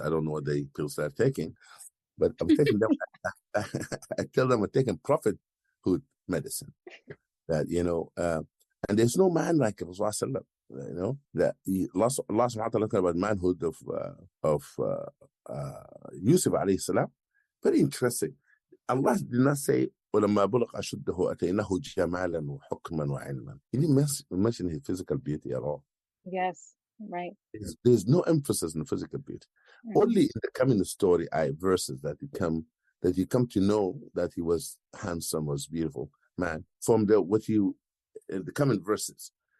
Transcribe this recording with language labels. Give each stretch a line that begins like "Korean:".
English: I don't know what pills they're taking, but I'm taking them. I tell them I'm taking prophethood medicine. That and there's no man like Rasulullah, that Allah subhanahu wa ta'ala about manhood of Yusuf alayhi salam. Very interesting.
Arabic: Allah did not say وَلَمَّا بُلَغَ أَشُدَّهُ أَتَيْنَاهُ جَمَالًا وَحُكْمًا وَعِلْمًا.
English: He didn't mention his physical beauty at all. Yes, right. There's no emphasis on physical beauty. Mm-hmm. Only in the coming story verses that you come to know that he was handsome, was beautiful man from the coming verses.